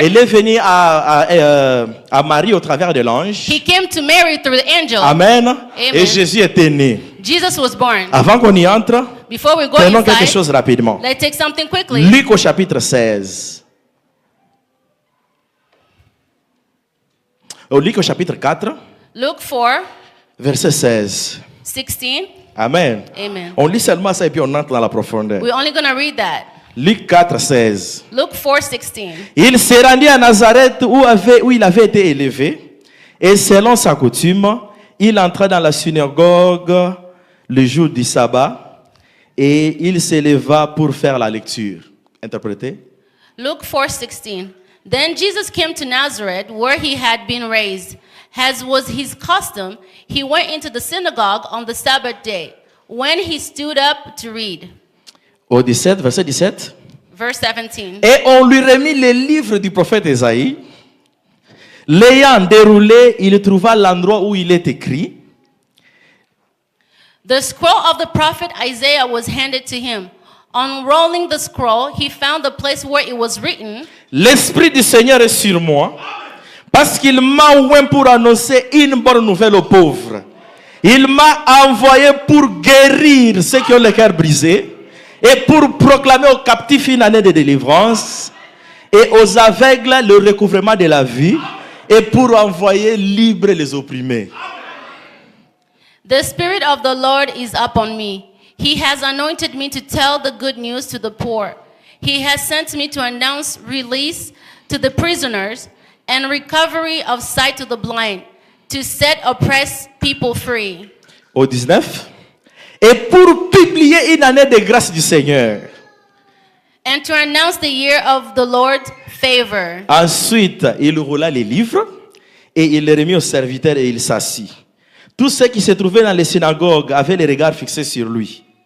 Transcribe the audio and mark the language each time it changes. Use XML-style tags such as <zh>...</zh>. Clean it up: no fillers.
<fr>il est venu à Marie au travers de l'ange.</fr> <en>he came to Mary through the angel.</en> <fr>Amen. Et Jésus était né.</fr> <en>Jesus was born.</en> <fr>Avant qu'on y entre,</fr> <en>Before we go</en> <fr>prenons quelque</fr> <en>inside,</en> <fr>chose rapidement.</fr> <en>let's take something quickly.</en> <fr>Luc au chapitre 16. Luc au chapitre 4,</fr> <en>Luke 4,</en> <fr>verset 16. 16. Amen. Amen. On lit seulement ça et puis on entre dans la profondeur.</fr> <en>We're only going to read that.</en> <fr>Luc 4, 16.</fr> <en>Luke 4, 16.</en> <fr>Il s'est rendu à Nazareth où il avait été élevé. Et selon sa coutume, il entra dans la synagogue le jour du sabbat. Et il s'éleva pour faire la lecture. Interprétez.</fr> <en>Luke 4, 16. Then Jesus came to Nazareth, where he had been raised. As was his custom, he went into the synagogue on the Sabbath day, when he stood up to read.</en> <fr>Au 17, verset 17.</fr> <en>Verse 17.</en> <fr>Et on lui remit le livre du prophète Ésaïe. L'ayant déroulé, il trouva l'endroit où il est écrit.</fr> <en>The scroll of the prophet Isaiah was handed to him. Unrolling the scroll, he found the place where it was written,</en> <fr>L'Esprit du Seigneur est sur moi, parce qu'il m'a oint pour annoncer une bonne nouvelle aux pauvres. Il m'a envoyé pour guérir ceux qui ont le cœur brisé et pour proclamer aux captifs une année de délivrance et aux aveugles le recouvrement de la vue et pour envoyer libres les opprimés.</fr> <en>The Spirit of the Lord is upon me. He has anointed me to tell the good news to the poor. He has sent me to announce release to the prisoners and recovery of sight to the blind, to set oppressed people free.</en> <fr>Au 19. Et pour publier une année de grâce du Seigneur.</fr> <en>And to announce the year of the Lord's favor.</en> <fr>Ensuite, il roula les livres et il les remit au serviteur et il s'assit. Tous ceux qui se trouvaient dans les synagogues avaient les regards fixés sur lui.</fr>